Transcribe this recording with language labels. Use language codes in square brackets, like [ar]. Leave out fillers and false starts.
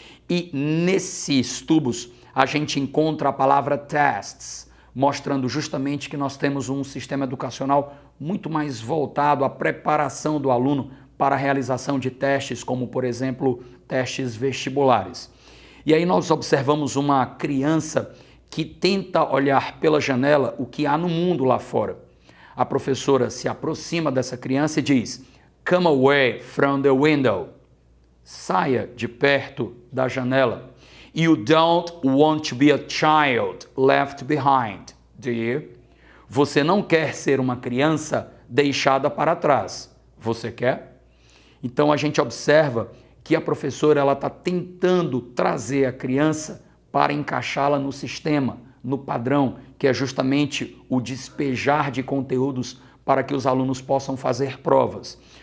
[pt] E nesses tubos a gente encontra a palavra tests, mostrando justamente que nós temos um sistema educacional muito mais voltado à preparação do aluno para a realização de testes, como, por exemplo, testes vestibulares. E aí nós observamos uma criança que tenta olhar pela janela o que há no mundo lá fora. A professora se aproxima dessa criança e diz: [en] "Come away from the window." [pt] Saia de perto da janela. [en] "You don't want to be a child left behind, do you?" [pt] Você não quer ser uma criança deixada para trás. Você quer? Então a gente observa que a professora está tentando trazer a criança para encaixá-la no sistema, no padrão, que é justamente o despejar de conteúdos para que os alunos possam fazer provas.